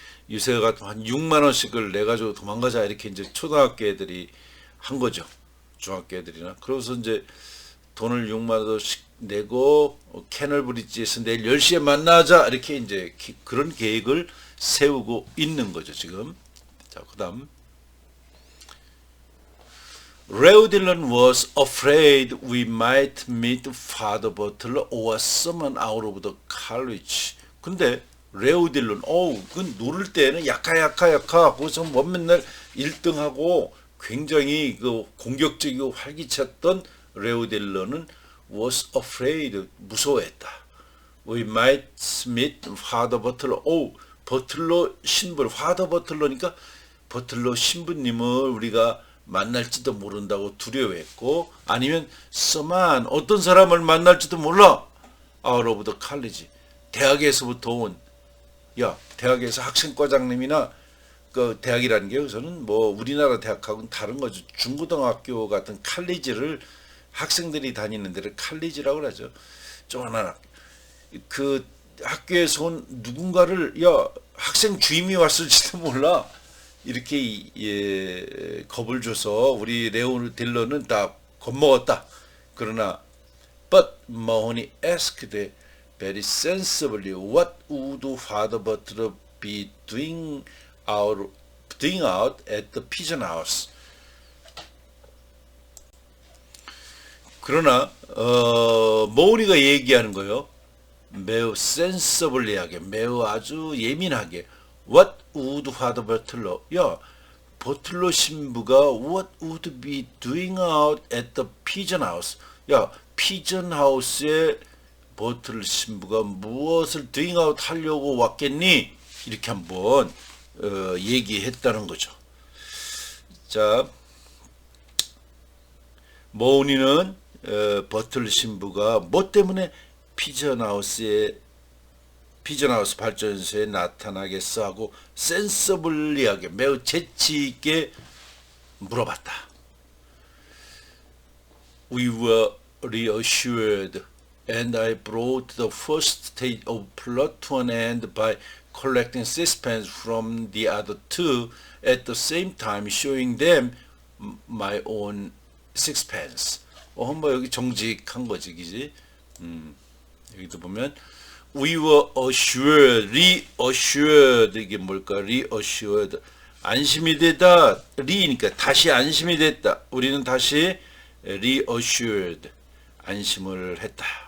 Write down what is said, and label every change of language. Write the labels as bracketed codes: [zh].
[ko] 유세가 한 6만 원씩을 내가지고 도망가자 이렇게 이제 초등학교 애들이 한 거죠. 중학교 애들이나. 그래서 이제 돈을 6만 원씩 내고 캐널 브릿지에서 내일 10시에 만나자 이렇게 이제 그런 계획을 세우고 있는 거죠 지금. 자 그다음 [en] 레오 딜런 was afraid we might meet Father Butler or someone out of the college. [ko] 근데 레오 딜런 그 노를 때는 약하 거기서 뭐 맨날 1등하고 굉장히 그 공격적이고 활기찼던 레오 딜런은 [en] was afraid [ko] 무서워했다. [en] We might meet Father Butler. [ko] 버틀러 신부, Father Butler니까 버틀러 신부님을 우리가 만날지도 모른다고 두려워했고 아니면 someone 어떤 사람을 만날지도 몰라. [en] out of the college [ko] 대학에서부터 온 대학에서 학생과장님이나 그 대학이라는 게 우선은 뭐 우리나라 대학하고는 다른 거죠. 중고등학교 같은 칼리지를 학생들이 다니는 데를 칼리지라고 그러죠. 조그마한 그 학교에서 온 누군가를 학생 주임이 왔을지도 몰라. 이렇게 겁을 줘서 우리 레오 딜런은 다 겁먹었다. [en] 그러나 but Mahoney asked very sensibly what would Father Butler be doing out at the pigeon house. [ko] 그러나 모우니가 얘기하는 거요. 매우 sensibly하게 매우 아주 예민하게 [en] What would Father Butler? [ko] 버틀러 신부가 [en] What would be doing out at the pigeon house? [ko] 피전 하우스에 버틀러 신부가 무엇을 [en] doing out [ko] 하려고 왔겠니? 이렇게 한번 얘기했다는 거죠. 자, 모우니는 버틀러 신부가 뭐 때문에 피전하우스 발전소에 나타나겠어 하고 센서블리하게 매우 재치있게 물어봤다. [en] We were reassured and I brought the first stage of plot to an end by collecting sixpence from the other two at the same time showing them my own sixpence. [ko] 뭐 여기 정직한 거지, 그지? 여기도 보면 [en] we were assured, reassured [ko] 이게 뭘까? reassured 안심이 되다, re니까 다시 안심이 됐다. 우리는 다시 reassured 안심을 했다.